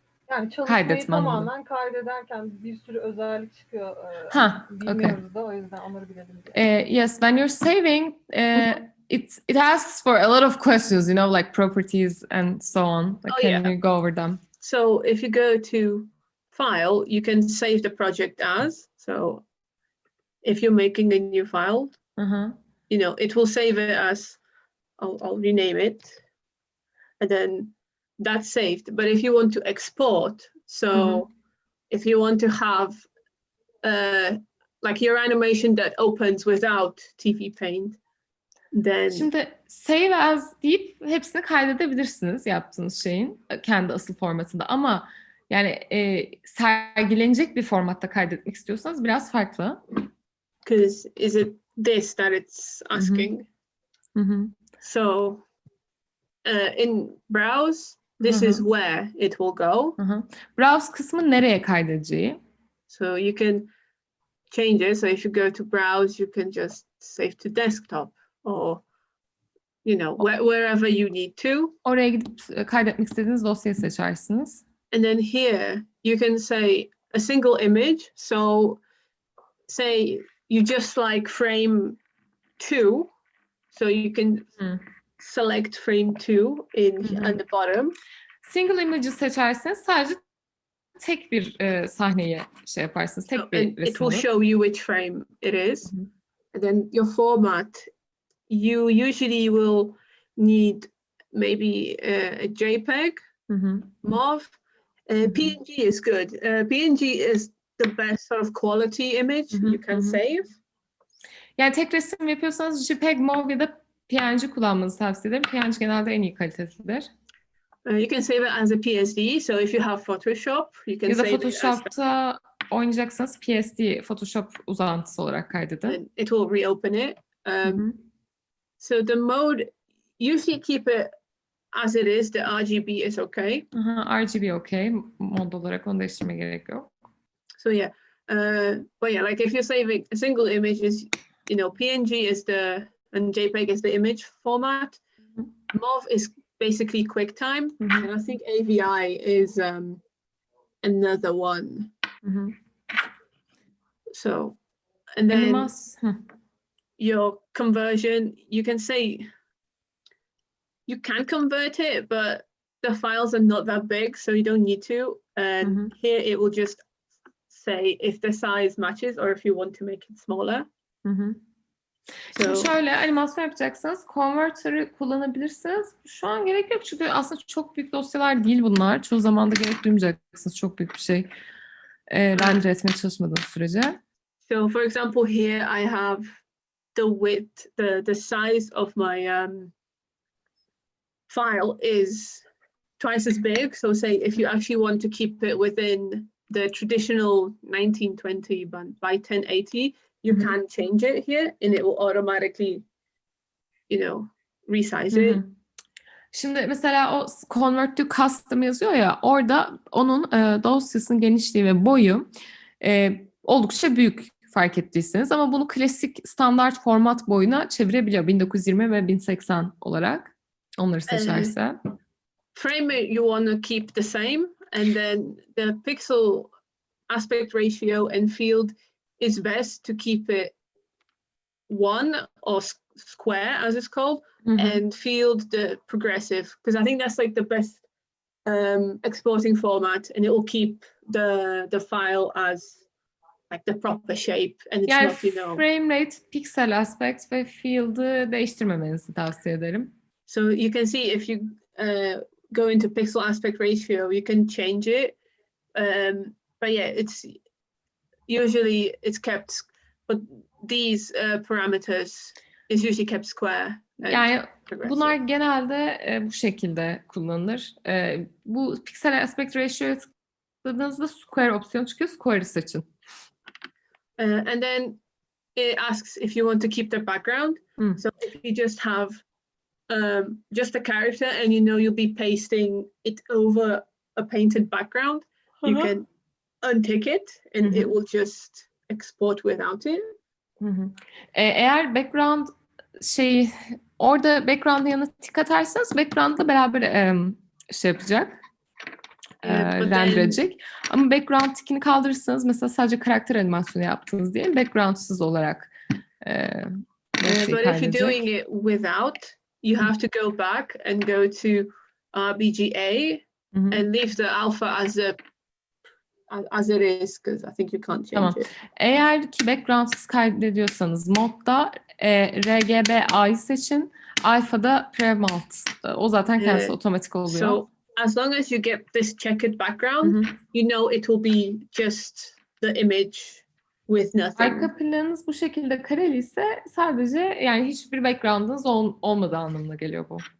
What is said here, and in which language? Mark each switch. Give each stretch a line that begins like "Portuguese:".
Turkish: yani çalışmayı tamamen kaydederken bir sürü özellik çıkıyor. Bilmiyoruz da, o yüzden onları bilelim diye.
English: Yes, when you're saving, it asks for a lot of questions, you know, like properties and so on. Like, can you go over them? So if you go to File, you can save the project as. So if you're making a new file, you know, it will save it as, I'll rename it, and then that's saved. But if you want to export, so if you want to have like your animation that opens without TV Paint, then...
Turkish: Şimdi save as deyip hepsini kaydedebilirsiniz yaptığınız şeyin kendi asıl formatında, ama yani sergilenecek bir formatta kaydetmek istiyorsanız biraz farklı.
English: Because is it this that it's asking? So in browse, this is where it will go.
Turkish: Browse kısmı nereye kaydedeceği.
English: So you can change it. So if you go to browse, you can just save to desktop, or you know, wherever you need to.
Turkish: Oraya gidip kaydetmek istediğiniz dosyayı seçersiniz.
English: And then here you can say a single image. So say you just like frame 2, so you can select frame 2 on the bottom.
Turkish: Single image'ı seçerseniz sadece tek bir sahneyi şey yaparsınız, tek bir resim.
English: It will show you which frame it is. And then your format, you usually will need maybe a JPEG, MOV. PNG is good. PNG is the best sort of quality image you can save.
Turkish: Yani tek resim yapıyorsanız JPEG, MOV ya da PNG kullanmanızı tavsiye ederim. PNG genelde en iyi kalitesidir.
English: You can save it as a PSD. So if you have Photoshop, you can save it as...
Turkish: Photoshop'ta oynayacaksanız PSD, Photoshop uzantısı olarak kaydedin.
English: It will reopen it. So the mode, usually keep it as it is. The RGB is okay. RGB okay.
Turkish: Mod olarak onu değiştirmeye gerek yok.
English: So yeah, but yeah, like if you're saving a single image, is, you know, PNG is and JPEG is the image format. MOV is basically QuickTime, and I think AVI is another one. So, and then your conversion, you can say you can convert it, but the files are not that big, so you don't need to. And here it will just say if the size matches or if you want to make it smaller.
Turkish: Şimdi şöyle, animasyon yapacaksanız Converter'ı kullanabilirsiniz. Şu an gerek yok çünkü aslında çok büyük dosyalar değil bunlar. Çoğu zaman da gerek duymayacaksınız çok büyük bir şey render etmeye çalışmadığınız sürece.
English: So for example, here I have the width, the size of my file is twice as big. So say if you actually want to keep it within the traditional 1920 by 1080, you can change it here and it will automatically, resize it.
Turkish: Şimdi mesela o convert to custom yazıyor ya, orada onun dosyasının genişliği ve boyu oldukça büyük fark ettiyseniz, ama bunu klasik standart format boyuna çevirebiliyor 1920 ve 1080 olarak onları seçerse.
English: Frame rate you want to keep the same, and then the pixel aspect ratio and field is best to keep it one or square as it's called, and field the progressive, because I think that's like the best exporting format, and it will keep the file as like the proper shape, and it's
Turkish: yani
English: not,
Turkish: frame rate, pixel aspect ve field'ı değiştirmemenizi tavsiye ederim.
English: So you can see if you go into pixel aspect ratio, you can change it, but yeah, it's usually kept, but these parameters is usually kept square.
Turkish: Yani bunlar genelde bu şekilde kullanılır. Bu pixel aspect ratio'ya tıkladığınızda square opsiyon çıkıyor. Square'ı seçin.
English: And then it asks if you want to keep the background. So if you just have just a character and you'll be pasting it over a painted background, you can untick it and it will just export without it.
Turkish: Eğer background orada background'ın yanına tik atarsanız background'la beraber yapacak. Render edecek. Ama background tikini kaldırırsanız, mesela sadece karakter animasyonu yaptınız diyelim, background'sız olarak
English: but if you're doing it without, you have to go back and go to RBGA and leave the alpha as it is, because I think you can't change it.
Turkish: Eğer ki background'sız kaydediyorsanız modda RGBA'yı seçin. Alpha'da premalt. O zaten kendisi otomatik oluyor.
English: So as long as you get this checkered background, it will be just the image with nothing.
Turkish: Arka planınız bu şekilde kareli ise sadece yani hiçbir background'ınız olmadığı anlamına geliyor bu.